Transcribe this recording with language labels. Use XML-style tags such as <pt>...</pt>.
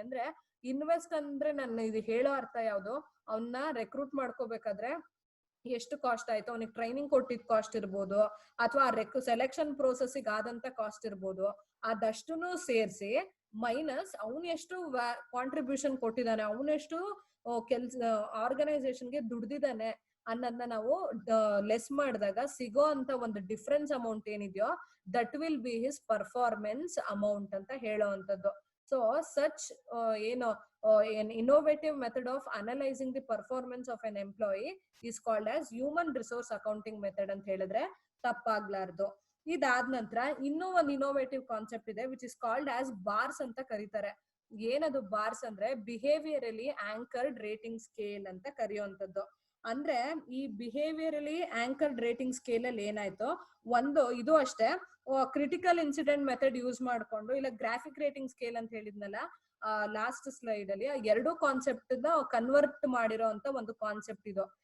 <kn>ಅಂದ್ರೆ ಇನ್ವೆಸ್ಟ್ ಅಂದ್ರೆ ನನ್ನ ಇದು ಹೇಳೋ ಅರ್ಥ ಯಾವ್ದು, ಅವನ್ನ ರೆಕ್ರೂಟ್ ಮಾಡ್ಕೋಬೇಕಾದ್ರೆ ಎಷ್ಟು ಕಾಸ್ಟ್ ಆಯ್ತು, ಅವನಿಗೆ ಟ್ರೈನಿಂಗ್ ಕೊಟ್ಟಿದ್ ಕಾಸ್ಟ್ ಇರ್ಬೋದು, ಅಥವಾ ಸೆಲೆಕ್ಷನ್ ಪ್ರೋಸೆಸ್ಗೆ ಆದಂತ ಕಾಸ್ಟ್ ಇರ್ಬೋದು, ಅದಷ್ಟನ್ನು ಸೇರಿಸಿ ಮೈನಸ್ ಅವನು ಎಷ್ಟು ಕಾಂಟ್ರಿಬ್ಯೂಷನ್ ಕೊಟ್ಟಿದ್ದಾನೆ, ಅವನೆಷ್ಟು ಕೆಲ್ಸ ಆರ್ಗನೈಸೇಷನ್ಗೆ ದುಡ್ದಿದ್ದಾನೆ ಅನ್ನೋದನ್ನ ನಾವು ಲೆಸ್ ಮಾಡಿದಾಗ ಸಿಗೋ ಅಂತ ಒಂದು ಡಿಫ್ರೆನ್ಸ್ ಅಮೌಂಟ್ ಏನಿದೆಯೋ</kn> <en>that will be his performance amount</en> <kn>ಅಂತ ಹೇಳೋವಂಥದ್ದು.</kn> <en>so such</en> <kn>ಏನು</kn> <en>an innovative method of analyzing the performance of an employee is called as human resource accounting method</en> <kn>ಅಂತ ಹೇಳಿದ್ರೆ ತಪ್ಪಾಗ್ಲಾರ್ದು. ಇದಾದ ನಂತರ ಇನ್ನೂ ಒಂದು ಇನೋವೇಟಿವ್ ಕಾನ್ಸೆಪ್ಟ್ ಇದೆ</kn> <en>which is called as bars</en> <kn>ಅಂತ ಕರೀತಾರೆ. ಏನದು ಬಾರ್ಸ್ ಅಂದ್ರೆ ಬಿಹೇವಿಯರಲಿ ಆಂಕರ್ಡ್ ರೇಟಿಂಗ್ ಸ್ಕೇಲ್ ಅಂತ ಕರೆಯುವಂತದ್ದು. ಅಂದ್ರೆ ಈ ಬಿಹೇವಿಯರಲಿ ಆಂಕರ್ಡ್ ರೇಟಿಂಗ್ ಸ್ಕೇಲ್ ಅಲ್ಲಿ ಏನಾಯ್ತು, ಒಂದು ಇದು ಅಷ್ಟೇ ಕ್ರಿಟಿಕಲ್ ಇನ್ಸಿಡೆಂಟ್ ಮೆಥಡ್ ಯೂಸ್ ಮಾಡ್ಕೊಂಡು, ಇಲ್ಲ ಗ್ರಾಫಿಕ್ ರೇಟಿಂಗ್ ಸ್ಕೇಲ್ ಅಂತ ಹೇಳಿದ್ನಲ್ಲ ಲಾಸ್ಟ್ ಸ್ಲೈಡ್ ಅಲ್ಲಿ, ಎರಡು ಕಾನ್ಸೆಪ್ಟ್ ಕನ್ವರ್ಟ್ ಮಾಡಿರೋ ಅಂತ ಒಂದು ಕಾನ್ಸೆಪ್ಟ್ ಇದು.</kn>